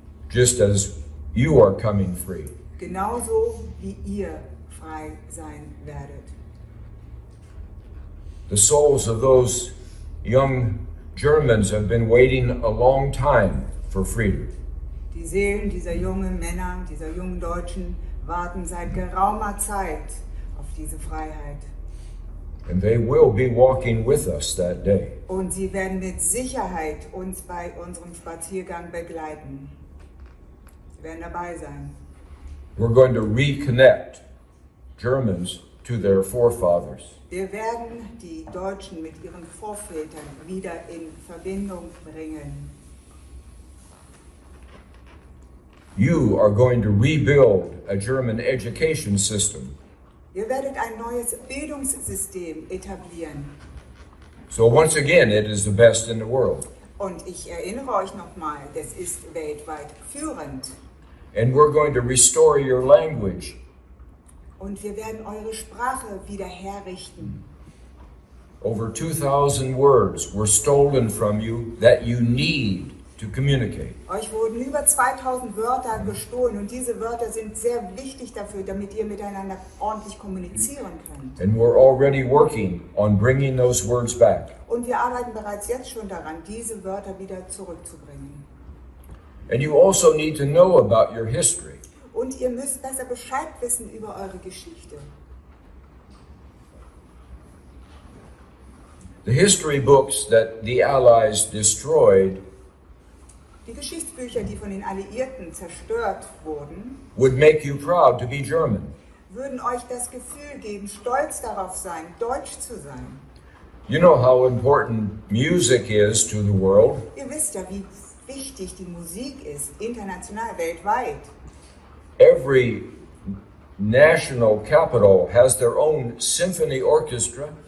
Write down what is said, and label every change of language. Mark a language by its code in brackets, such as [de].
[en] Just as you are coming free. [de] Genauso wie ihr frei sein werdet. [en] The souls of those young Germans have been waiting a long time for freedom. [de] Die Seelen dieser jungen Männer, dieser jungen Deutschen warten seit geraumer Zeit auf diese Freiheit. [en] And they will be walking with us that day. [de] Und sie werden mit Sicherheit uns bei unserem Spaziergang begleiten. Sie werden dabei sein. [en] We're going to reconnect Germans to their forefathers. [de] Wir werden die Deutschen mit ihren Vorvätern wieder in Verbindung bringen. [en] You are going to rebuild a German education system. [de] Ihr werdet ein neues Bildungssystem etablieren. [en] So once again, it is the best in the world. [de] Und ich erinnere euch nochmal, das ist weltweit führend. [en] And we're going to restore your language. [de] Und wir werden eure Sprache wieder herrichten. [en] Over 2,000 words were stolen from you that you need to communicate. [de] Euch wurden über 2000 Wörter gestohlen und diese Wörter sind sehr wichtig dafür, damit ihr miteinander ordentlich kommunizieren könnt. [en] And we're already working on bringing those words back. [de] Und wir arbeiten bereits jetzt schon daran, diese Wörter wieder zurückzubringen. [en] And you also need to know about your history. [de] Und ihr müsst besser Bescheid wissen über eure Geschichte. [en] The history books that the Allies destroyed [de] Die Geschichtsbücher, die von den Alliierten zerstört wurden, [en] would make you proud to be German. [de] würden euch das Gefühl geben, stolz darauf sein, deutsch zu sein. [en] You know how important music is to the world. [de] Ihr wisst ja, wie wichtig die Musik ist, international, weltweit. [en] Every national capital has their own symphony orchestra.